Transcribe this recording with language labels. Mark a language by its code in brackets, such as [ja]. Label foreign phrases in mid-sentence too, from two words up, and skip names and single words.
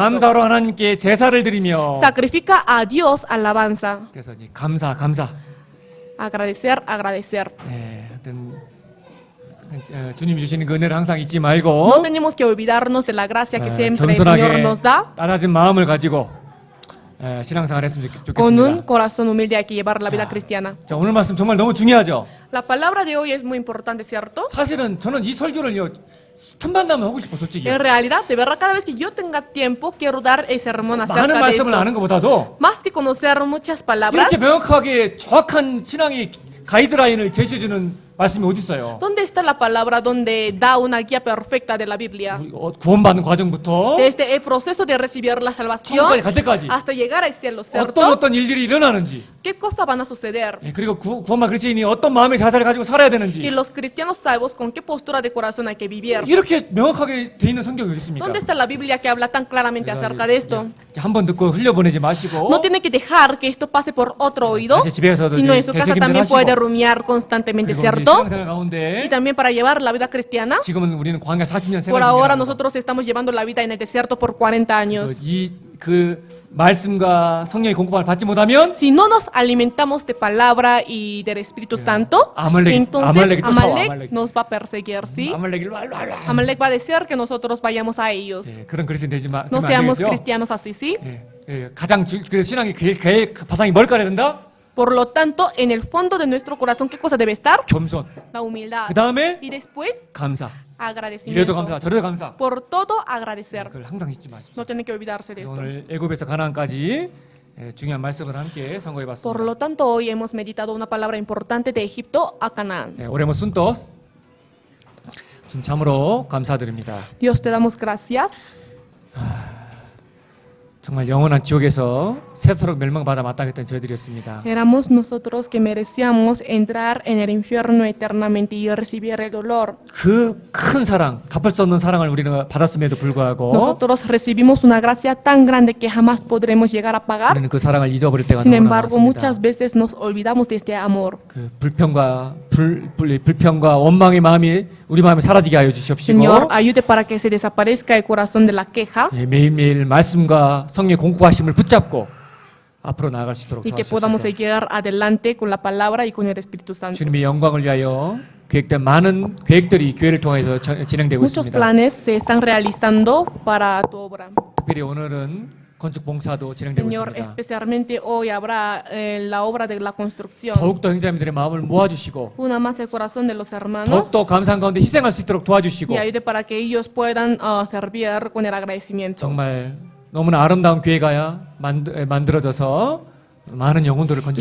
[ko] 감사로 하나님께 제사를 드리며 [es] Sacrifica a Dios alabanza. [ko] 그래서 이제 감사. [es] Agradecer, agradecer. [ko] 예, 하여튼 주님이 주시는 그 은혜를 항상 잊지 [es] No [ko] 말고 [es] tenemos que olvidarnos de la gracia que [ko] 예, [es] siempre el Señor [ko] 겸손하게 [es] nos da. [ko] 낮아진 마음을 가지고 신앙생활 했으면 [es] Con un [ko] 좋겠습니다. [es] corazón humilde hay que llevar la vida cristiana. [ko] 자, 오늘 말씀 정말 너무 중요하죠. [es] La palabra de hoy es muy importante, ¿cierto? [ko] 사실은 저는 이 설교를요 틈만 나면 하고 싶어 솔직히. [es] En realidad, de verdad, cada vez que yo tenga tiempo, quiero dar el sermón [ko] 많은 [es] acerca de [ko] 말씀을 [es] esto. [ko] 아는 것보다도 [es] Más que conocer muchas palabras, [ko] 이렇게 명확하게 정확한 신앙의 가이드라인을 제시해주는 말씀이 어디 있어요? [es] ¿dónde está la palabra donde da una guía perfecta de la Biblia? [ko] 우리 구원받는 과정부터 [es] Desde el proceso de recibir la salvación [ko] 천국까지 갈 때까지 [es] hasta llegar al cielo, ¿cierto? [ko] 어떤 일들이 일어나는지 [es] ¿Qué cosas van a suceder? [ko] 예, 그리고 구원받은 그리스도인이 어떤 마음의 자세를 가지고 살아야 [es] Y [ko] 되는지 [es] los cristianos salvos, ¿con qué postura de corazón hay que vivir? [ko] 이렇게 명확하게 돼 있는 성경이 어디 있습니까? [es] ¿Dónde está la Biblia que habla tan claramente acerca de esto? [ko] 한 번 듣고 흘려보내지 마시고 [es] No tiene que dejar que esto pase por otro oído, [ko] 다시 집에서도 [es] sino en su casa [ko] 되새김질 [es] también [ko] 하시고, [es] puede rumiar constantemente, [ko] 그리고 우리 [es] ¿cierto? [ko] 신앙생활 가운데 [es] Y también para llevar la vida cristiana. [ko] 지금은 우리는 광야 40년 [es] Por [ko] 생활 [es] ahora [ko] 중이라는 거. [es] nosotros estamos llevando la vida en el desierto por 40 años. [ko] 그 말씀과 성령의 공급을 받지 못하면 [es] Si no nos alimentamos de palabra y del Espíritu Santo, Amalek, entonces [ko] Amalek 쫓아와, [es] Amalek Amalek. nos va a perseguir, ¿sí? [ko] 아말렉 일로 와, 일로 와, 일로 와. [es] Amalek va a decir que nosotros vayamos a ellos. [ko] 예, 그런 그리스도인 되지 마. [es] No [ko] 되면 안 [es] seamos [ko] 되겠죠? [es] cristianos así, ¿sí? [ko] 가장 그 신앙의 제일 바탕이 뭘 깔아야 된다? [es] Por lo tanto, en el fondo de nuestro corazón, ¿qué cosa debe estar? [ko] 겸손. [es] La humildad. [ko] 그 다음에 [es] Y después, [ko] 감사. 이래도 [es] agradecimiento. [ko] 감사, 저래도 감사. [es] Por todo, agradecer. [ko] 그걸 항상 잊지 마십시오. [es] No tiene que olvidarse de esto. [ko] 오늘 애굽에서 가나안까지 중요한 말씀을 함께 [es] Por [ko] 선고해봤습니다. [es] lo tanto, hoy hemos meditado una palabra importante de Egipto a Canaán. [ko] 올해모 순tos 좀 참으로 감사드립니다. [es] Dios, te damos gracias. [ko] 정말 영원한 지옥에서 세토록 멸망받아 마땅했던 저희들이었습니다. [es] Éramos nosotros que merecíamos entrar en el infierno eternamente y recibir el dolor. [ko] 그 큰 사랑, 갚을 수 없는 사랑을 우리는 받았음에도 불구하고 [es] Nosotros recibimos una gracia tan grande que jamás podremos llegar a pagar. [ko] 우리는 그 사랑을 잊어버릴 때가 [es] Sin [ko] 너무나 [es] embargo, [ko] 많습니다. [es] muchas veces nos olvidamos de este amor. [ko] 그 불평과 원망의 마음이 우리 마음에 사라지게 하여 주시옵시고 [es] Señor, ayude para que se desaparezca el corazón de la queja [ko] 매일매일 말씀과 성령의 공급하심을 붙잡고 앞으로 나아갈 수 있도록 [es] y que podamos [ko] 도와주옵소서. [es] seguir adelante con la palabra y con el Espíritu Santo. [ko] 주님의 영광을 위하여 계획된 많은 계획들이 교회를 통해서 진행되고 [es] Muchos [ko] 있습니다. [es] planes se están realizando para tu obra. [ko] 특별히 오늘은 건축 봉사도 진행되고 [es] Señor, [ko] 있습니다. [es] especialmente hoy habrá la obra de la construcción. [ko] 더욱더 형제님들의 마음을 모아주시고 [es] Una más el corazón de los hermanos [ko] 더욱더 감사한 가운데 희생할 수 있도록 도와주시고 [es] y ayude para que ellos puedan servir con el agradecimiento. [ko] 정말 너무나 아름다운 교회가 만들어져서 많은 영혼들을 건질